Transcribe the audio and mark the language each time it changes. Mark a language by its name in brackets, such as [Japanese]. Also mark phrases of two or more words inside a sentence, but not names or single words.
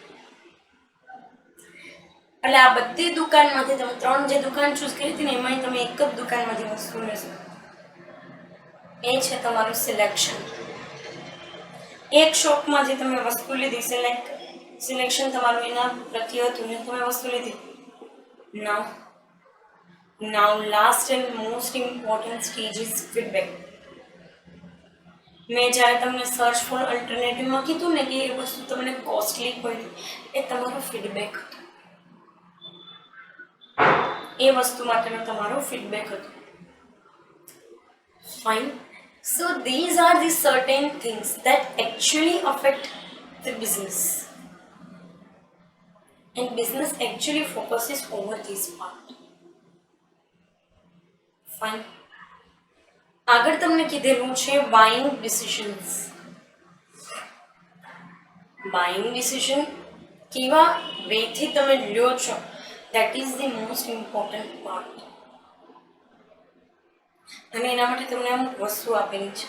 [Gujarati] એટલે આ બધી દુકાનમાંથી તમે 3 જે દુકાન ચૂઝ કરી હતી ને એમાં તમે એક જ દુકાનમાંથી વસ્તુ લેશો. એ છે તમારું સિલેક્શન. એક શોપમાંથી તમે વસ્તુ લીધી, સિલેક્શન તમારું એના પ્રત્યે હતું ને તમે વસ્તુ લીધી. [English] Now last and most important stage is feedback. [Gujarati] મેં જ્યારે તમને [English] search for alternativeમાં [Gujarati] કીધું ને કે એ વસ્તુ તમને કોસ્ટલી પડી, એ તમારો ફીડબેક હતો, એ વસ્તુ માટેનો તમારો ફીડબેક હતો. ફાઇન. [English] So these are the certain things that actually affect the business, and business actually focuses over this part. Fine. [Gujarati] આગળ તમને કીધેલું છે [English] buying decisions. buying decision [Gujarati] કેવા વેથી તમે લ્યો છો, [English] that is the most important part. [Gujarati] અને એના માટે તમને અમુક વસ્તુ આપેલી છે.